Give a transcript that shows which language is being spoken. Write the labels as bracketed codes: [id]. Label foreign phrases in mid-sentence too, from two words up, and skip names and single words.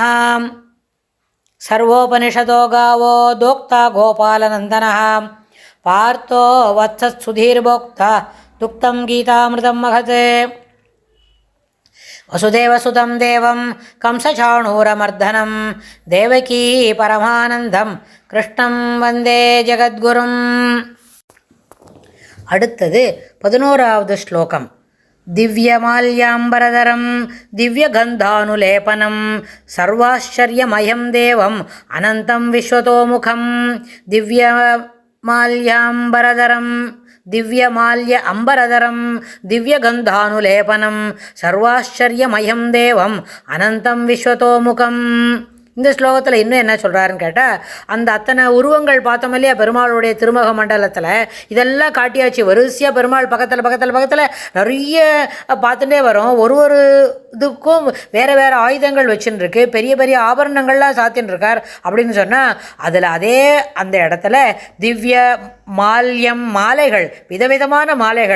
[sa] सर्वोपनिषदो गावो दोक्ता गोपालनन्दनः पार्थो वत्सत्सुधीर्भोक्ता दुक्तं गीतामृतं महत्। वसुदेवसुतं देवं कंसचाणूरमर्दनं देवकी परमानन्दं कृष्णं वन्दे जगद्गुरुम्। [ta] அடுத்தது 11வது ஸ்லோகம். [sa] दिव्यमाल्याम्बरधरं दिव्यगन्धानुलेपनं सर्वाश्चर्यमयं देवम् अनन्तं विश्वतोमुखं। दिव्यमाल्य अम्बरधरं दिव्यगन्धानुलेपनं सर्वाश्चर्यमयं देवम् अनन्तं विश्वतोमुखम्. [ta] இந்த ஸ்லோகத்தில் இன்னும் என்ன சொல்கிறாருன்னு கேட்டால், அந்த அத்தனை உருவங்கள் பார்த்தோம் இல்லையா பெருமாளுடைய திருமுக மண்டலத்தில், இதெல்லாம் காட்டியாச்சு. வரிசையாக பெருமாள் பக்கத்தில் நிறைய பார்த்துட்டே வரும். ஒரு இதுக்கும் வேறு வேறு ஆயுதங்கள் வச்சுன்னு பெரிய பெரிய ஆபரணங்கள்லாம் சாத்தின்னு இருக்கார் அப்படின்னு சொன்னால், அதில் அதே அந்த இடத்துல [sa] दिव्य माल्यम् [ta] மாலைகள், விதவிதமான மாலைகள்.